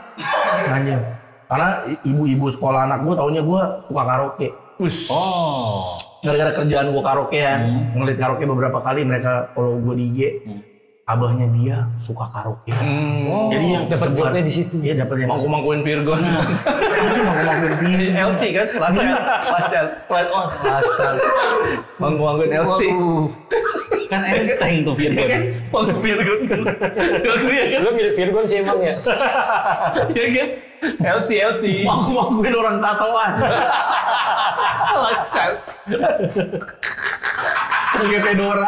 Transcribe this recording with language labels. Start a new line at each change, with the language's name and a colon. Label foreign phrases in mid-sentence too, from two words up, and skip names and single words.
Indonesian: Anjing. Karena ibu-ibu sekolah anak gue taunya gue suka karaoke. Oh. Gara-gara kerjaan gue karaokean, ngeliat karaoke beberapa kali mereka follow gue di IG. Abahnya dia suka karaoke. Jadi yang dapat kesebar- jobnya di situ. Iya, dapat yang Mangku-mangkuin Virgon. Itu mangku-mangkuin Virgon. LC kan? Lacal. Mangku-mangkuin LC. Kan enteng tuh Virgon. Mangku Virgon kan. Aku ya kan? Lo milih Virgon sih emang ya? Iya kan? LC. Mangku-mangkuin orang tatoan. Lacal. Pakai fedora.